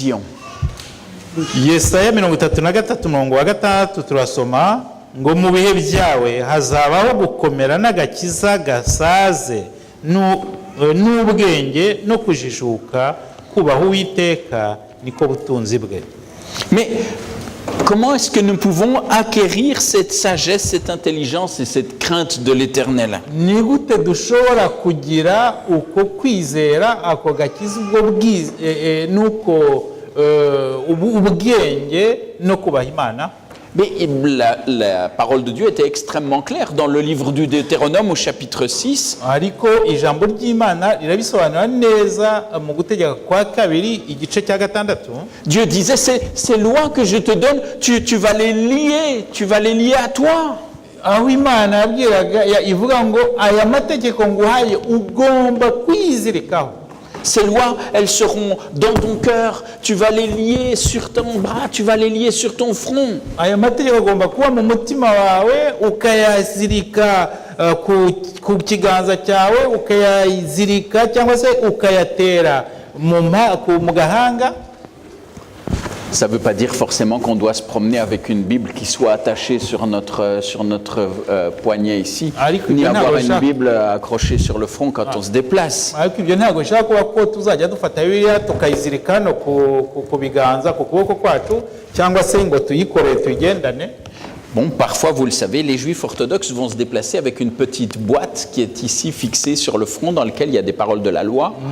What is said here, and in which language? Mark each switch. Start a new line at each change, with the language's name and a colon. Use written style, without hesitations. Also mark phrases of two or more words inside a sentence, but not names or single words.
Kinyarwanda: » Yesaya 33 umurongo wa gatandatu turasoma ngo mu bihe byawe hazabaho gukomera n'agakiza gasaze n'ubwenge no kujishuka, kubaha Uwiteka niko butunzi bwe.
French: Mais comment est-ce que nous pouvons acquérir cette sagesse, cette intelligence et cette crainte de l'Éternel?
Kinyarwanda: Ni gute dushobora kugira uko kwizera, ako gakiza, nuko ubwenge no kubaha Imana?
French: Mais la parole de Dieu était extrêmement claire dans le livre du Deutéronome au chapitre 6.
Kinyarwanda: Ariko ijambo ry'Imana rirabisobanura neza mu gutegeka kwa kabiri igice cya gatandatu.
French: Dieu disait ces lois que je te donne, tu vas les lier à toi.
Kinyarwanda: Aho Imana yabwiraga ivuga ngo aya mategeko nguhaye ugomba kwizirikaho.
French: Ces lois, elles seront dans ton cœur, tu vas les lier sur ton bras, tu vas les lier sur ton front.
Kinyarwanda: Aya mategeko agomba kuba mu mutima wawe, ukayazirika ku kiganza cyawe, ukayazirika cyangwa se ukayatera mu gahanga.
French: Ça ne veut pas dire forcément qu'on doit se promener avec une Bible qui soit attachée sur notre poignet ici, ni avoir une Bible accrochée sur le front quand on se déplace. Bon, parfois, vous le savez, les juifs orthodoxes vont se déplacer avec une petite boîte qui est ici fixée sur le front, dans laquelle il y a des paroles de la loi.